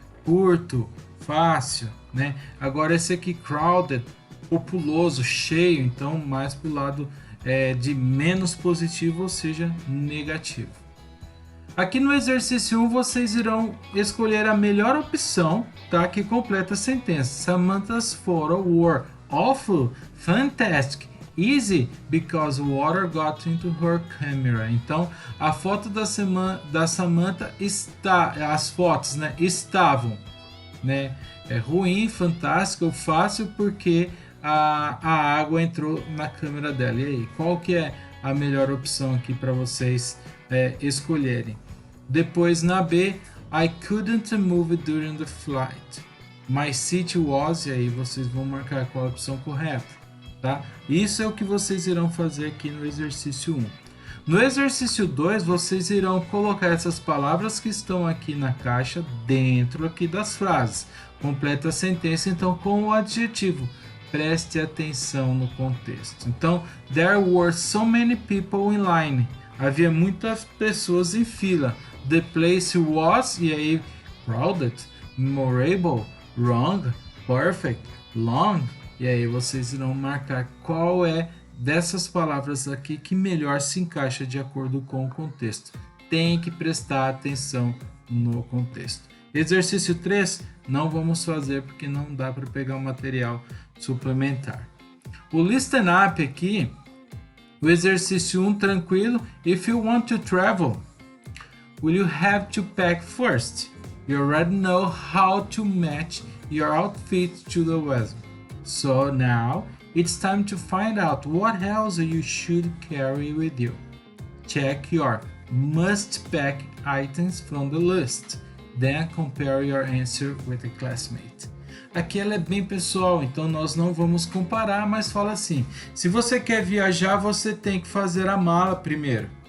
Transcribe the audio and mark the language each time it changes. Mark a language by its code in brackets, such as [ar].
[pt] Curto, fácil, né? Agora esse aqui, crowded, populoso, cheio, então mais pro lado de menos positivo, ou seja, negativo. Aqui no exercício 1 vocês irão escolher a melhor opção, tá? Que completa a sentença. [en] Samantha's photo were awful, fantastic, easy because water got into her camera. [pt] Então a foto da Samantha as fotos, né, estavam, né, ruim, fantástico ou fácil porque a água entrou na câmera dela. E aí, qual que é a melhor opção aqui para vocês escolherem? Depois na B, [en] I couldn't move during the flight. My seat was, [pt] e aí vocês vão marcar qual a opção correta, tá? Isso é o que vocês irão fazer aqui no exercício 1. No exercício 2, vocês irão colocar essas palavras que estão aqui na caixa dentro aqui das frases. Completa a sentença então com o adjetivo. Preste atenção no contexto. [en] Então, there were so many people in line. [pt] Havia muitas pessoas em fila. [en] The place was, e aí, crowded, memorable, wrong, perfect, long. [pt] E aí vocês irão marcar qual é dessas palavras aqui que melhor se encaixa de acordo com o contexto. Tem que prestar atenção no contexto. Exercício 3, não vamos fazer porque não dá para pegar o material suplementar. O listen up aqui, o exercício 1 tranquilo. [en] If you want to travel, will you have to pack first? You already know how to match your outfit to the weather. So now it's time to find out what else you should carry with you. Check your must pack items from the list. Then compare your answer with a classmate. [pt] Aqui ela é bem pessoal, então nós não vamos comparar, mas fala assim: se você quer viajar, você tem que fazer a mala primeiro.